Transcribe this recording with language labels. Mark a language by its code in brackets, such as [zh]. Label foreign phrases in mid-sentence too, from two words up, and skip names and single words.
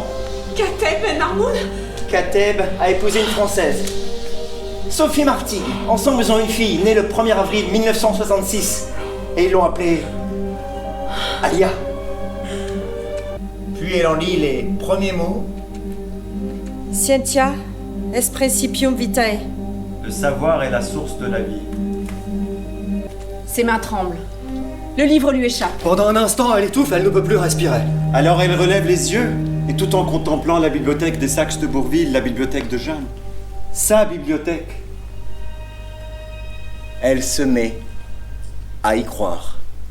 [fr] Kateb Ben Marmoud? Kateb a épousé une Française, Sophie Martigues. Ensemble, ils ont une fille, née le 1er avril 1966. Et ils l'ont appelée Alia. Puis elle en lit les premiers mots. [la] Scientia est principium vitae. [fr] Le savoir est la source de la vie. Ses mains tremblent. Le livre lui échappe. Pendant un instant, elle étouffe, elle ne peut plus respirer. Alors elle relève les yeux, et tout en contemplant la bibliothèque des Saxe de Bourville, la bibliothèque de Jeanne, sa bibliothèque, elle se met à y croire.